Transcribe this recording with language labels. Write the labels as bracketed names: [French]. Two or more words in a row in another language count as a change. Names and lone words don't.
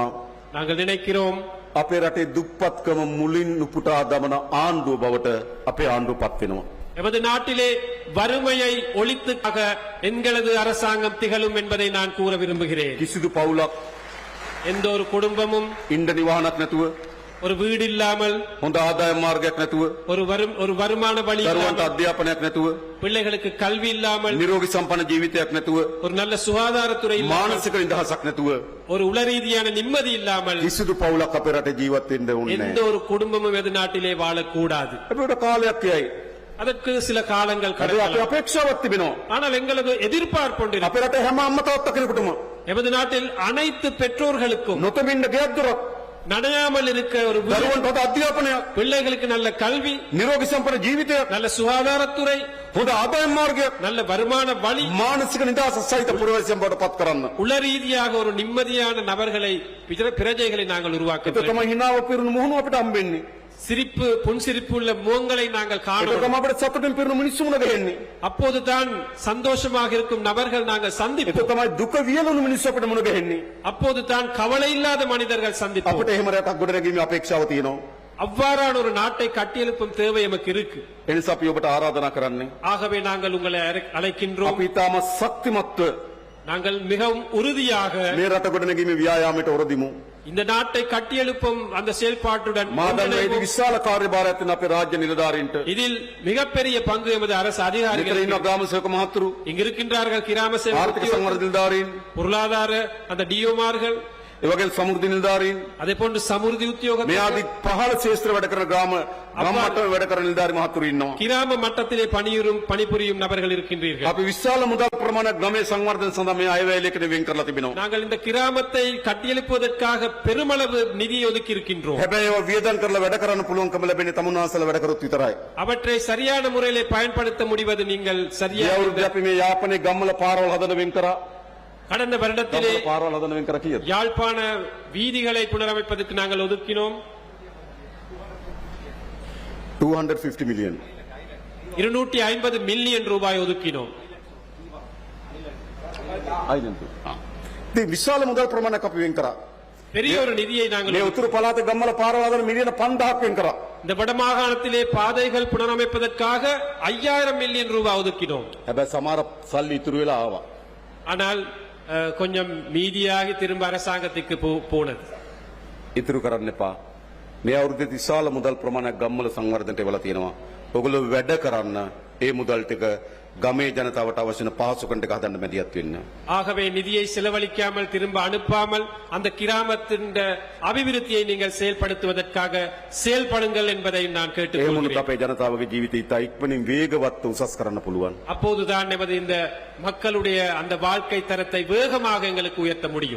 [Tamil] நாங்கள் நினைக்கிறோம் [Sinhala] අපේ රටේ දුප්පත්කම මුලින් උපුටා දමන ආණ්ඩුව බවට අපේ ආණ්ඩුව පත් වෙනවා. [Tamil] எமது நாட்டிலே வறுமையை ஒழித்துக்காக எங்களது அரசாங்கம் திகழும் என்பதை நான் கூற விரும்புகிறேன். [Sinhala] කිසිදු පවුලක් [Tamil] எந்த ஒரு குடும்பமும் [Sinhala] ඉන්ඩ නිවාහනක් නැතුව [Tamil] ஒரு வீடு இல்லாமல் [Sinhala] හොඳ ආදායම් මාර්ගයක් නැතුව [Tamil] ஒரு வருமான வழி [Sinhala] දරුවන්ට [Tamil] இல்லாமல், [Sinhala] අධ්‍යාපනයක් නැතුව [Tamil] பிள்ளைகளுக்கு கல்வி இல்லாமல், [Sinhala] නිරෝගී සම්පන්න ජීවිතයක් නැතුව [Tamil] ஒரு நல்ல சுகாதாரத்துறை இல்லாமல், [Sinhala] මානසික නිදහසක් නැතුව [Tamil] ஒரு உளரீதியான நிம்மதி இல்லாமல் [Sinhala] කිසිදු පවුලක් අපේ රටේ ජීවත් වෙන්න ඕනේ [Tamil] எந்த [Sinhala] නැහැ. [Tamil] ஒரு குடும்பமும் எது நாட்டிலே வாழக்கூடாது. [Sinhala] අපිට කාලයක් යයි. [Tamil] அதற்கு சில காலங்கள் [Sinhala] අපේ [Tamil] கடக்கலாம். [Sinhala] අපේක්ෂාවක් තිබෙනවා. [Tamil] ஆனால் எங்களது எதிர்பார்ப்பு ஒன்று இருக்கு. [Sinhala] අපේ රටේ හැම අම්මා තාත්තා කෙනෙකුටම [Tamil] எமது நாட்டில் அனைத்து பெற்றோர்களுக்கும் [Sinhala] නොතමින්න ගෙයක් දොරක් [Tamil] நனையாமல் இருக்க ஒரு வீடு, [Sinhala] දරුවන්ට හොඳ අධ්‍යාපනයක් [Tamil] பிள்ளைகளுக்கு நல்ல கல்வி, [Sinhala] නිරෝගී සම්පන්න ජීවිතයක් [Tamil] நல்ல சுகாதாரத்துறை, [Sinhala] හොඳ ආදායම් මාර්ගයක් [Tamil] நல்ல வருமான வழி, [Sinhala] මානසික නිදහස සහිත පුරවැසියන් බවට පත් කරන්න. [Tamil] உளரீதியாக ஒரு நிம்மதியான நபர்களை பிரஜைகளை நாங்கள் உருவாக்க [Sinhala] ඒක තමයි හිනාව පිරුණු මුහුණු අපිට හම්බෙන්නේ. [Tamil] சிரிப்பு புன்சிரிப்பு உள்ள முகங்களை நாங்கள் [Sinhala] ඒක [Tamil] காணும். [Sinhala] තමයි අපිට සතුටින් පිරුණු මිනිස්සු මුණ ගැහෙන්නේ. [Tamil] அப்போதுதான் சந்தோஷமாக இருக்கும் நபர்கள் நாங்கள் [Sinhala] ඒක [Tamil] சந்திப்போம். [Sinhala] තමයි දුක වියලුණු මිනිස්සු අපිට මුණ ගැහෙන්නේ. [Tamil] அப்போதுதான் கவலை இல்லாத மனிதர்கள் சந்திப்போம். [Sinhala] අපිට එහෙම රටක් ගොඩනැගීමේ අපේක්ෂාව තියෙනවා. [Tamil] அவ்வாறான ஒரு நாட்டை கட்டியெழுப்பும் தேவை எமக்கு இருக்கு. [Sinhala] ඒ නිසා අපි ඔබට ආරාධනා කරන්නේ [Tamil] ஆகவே நாங்கள் உங்களை அழைக்கின்றோம். [Sinhala] අපි ඊටාම ශක්තිමත්ව [Tamil] நாங்கள் மிகவும் உறுதியாக [Sinhala] මේ රට ගොඩනැගීමේ ව්‍යායාමයට ඔරදිමු. [Tamil] இந்த நாட்டை கட்டியெழுப்பும் அந்த செயல்பாட்டுடன் [Sinhala] මා දන්නවා ඒ [Tamil] ஒன்றிணைவோம். [Sinhala] විශාල කාර්යභාරයක් තියෙන අපේ රාජ්‍ය නිලධාරීන්ට. [Tamil] இதில் மிகப்பெரிய பங்கு எமது அரசு [Sinhala] මෙතන [Tamil] அதிகாரிகள் [Sinhala] ඉන්න ග්‍රාම සේවක මහතුරු, [Tamil] இங்கு இருக்கின்றார்கள். கிராம [Sinhala] ආර්ථික [Tamil] சேவை [Sinhala] සංවර්ධන නිලධාරීන්, [Tamil] பொருளாதார அந்த டிஓமார்கள், [Sinhala] ඒ වගේම සමෘද්ධි නිලධාරීන්, [Tamil] அதே போன்று சமுர்தி [Sinhala] මේ [Tamil] உத்தியோகத்தர்கள், [Sinhala] ආදී පහළ ශේෂ්ත්‍ර වැඩ කරන ග්‍රාම මට්ටමේ වැඩ කරන නිලධාරි මහතුරු ඉන්නවා. [Tamil] கிராம மட்டத்திலே பணிபுரியும் நபர்கள் இருக்கின்றீர்கள். [Sinhala] අපි විශාල මුදල් ප්‍රමාණයක් ගමේ සංවර්ධන සඳහා මේ අයවැයලයකට වෙන් කරලා තිබෙනවා. [Tamil] நாங்கள் இந்த கிராமத்தை கட்டியெழுப்புவதற்காக பெருமளவு நிதி ஒதுக்கி இருக்கின்றோம். [Sinhala] හැබැයි ඒවා වියදම් කරලා වැඩ කරන්න පුළුවන්කම ලැබෙන්නේ තමුන්වහන්සේලා වැඩ කරොත් විතරයි. [Tamil] அவற்றை சரியான முறையிலே பயன்படுத்த முடிவது நீங்கள் [Sinhala] මේ [Tamil] சரியாக [Sinhala] අවුරුද්දේ අපි මේ යාපනයේ ගම්වල පාරවල් හදන වෙන් කරා. [Tamil] கடந்த வருடத்திலே [Sinhala] ගම්වල පාරවල් හදන වෙන් කරා කීයද? [Tamil] யாழ்ப்பாண வீதிகளை புனரமைப்பதற்கு நாங்கள் ஒதுக்கினோம் [Sinhala] 250 million. [Tamil] 250 மில்லியன் ரூபாய் ஒதுக்கினோம். [Sinhala] ඉතින් විශාල මුදල් ප්‍රමාණයක් අපි වෙන් කරා. [Tamil] பெரிய ஒரு நிதியை நாங்கள் [Sinhala] මේ උතුරු පළාතේ ගම්වල පාරවල් හදන මිලියන 5000ක් වෙන් කරා. [Tamil] இந்த வடமாகாணத்திலே பாதைகள் புனரமைப்பதற்காக 5000 மில்லியன் ரூபாய் ஒதுக்கினோம். [Sinhala] හැබැයි සමහර සල්ලි ඉතුරු වෙලා ආවා. [Tamil] ஆனால் கொஞ்சம் மீதியாகி திரும்ப அரசாங்கத்துக்கு போனது. [Sinhala] ඉතුරු කරන්න එපා. මේ අවුරුද්දේ විශාල මුදල් ප්‍රමාණයක් ගම්වල සංවර්ධනයට වෙලා තියෙනවා. ඔයගොල්ලෝ වැඩ කරන්න ඒ මුදල් ටික ගමේ ජනතාවට අවශ්‍ය වෙන පහසුකම් ටික හදන්න මැදිහත් වෙන්න. [Tamil] ஆகவே நிதியை செலவழிக்காமல் திரும்ப அனுப்பாமல் அந்த கிராமத்தின் அபிவிருத்தியை நீங்கள் செயல்படுத்துவதற்காக செயல்படுங்கள் என்பதை நான் [Sinhala] ඒ මොනොත් [Tamil] கேட்டுக்கொள்கிறேன். [Sinhala] අපේ ජනතාවගේ ජීවිතය ඉතා ඉක්මනින් වේගවත් උසස් කරන්න පුළුවන්. [Tamil] அப்போதுதான் நமது இந்த மக்களுடைய அந்த வாழ்க்கை தரத்தை வேகமாக எங்களுக்கு உயர்த்த முடியும்.